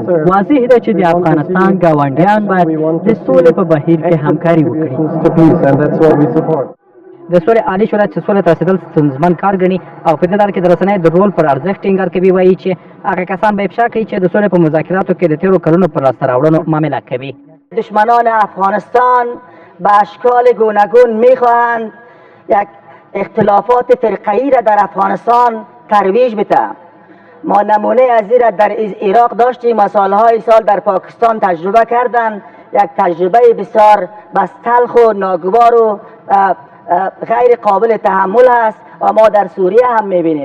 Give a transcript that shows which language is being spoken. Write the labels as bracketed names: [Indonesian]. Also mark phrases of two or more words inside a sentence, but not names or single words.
[Pashto] واضح ده چې د افغانستان ګاونډیان باید د سولې په بهیر کې همکاري وکړي. د سولې عالي شورا چې سولې ته رسېدل ستونزمن کار ګڼي او په دې ډول کې د رسنیو د رول پر ارزښت ټینګار کوي. وایي چې هغه کسان به افشا کوي چې د سولې په مذاکراتو کې د تېرو کلونو پر لاسته راوړنو معامله کوي. [Persian] دشمنان افغانستان به اشکال گوناگون میخواهند یک اختلافات فرقه‌ای را در افغانستان ترویج بدهند. ما نمونه از این را در عراق داشتیم و سالهای سال در پاکستان تجربه کردند. یک تجربه بسیار بس تلخ و ناگوار و غیر قابل تحمل است و ما در سوریه هم میبینیم.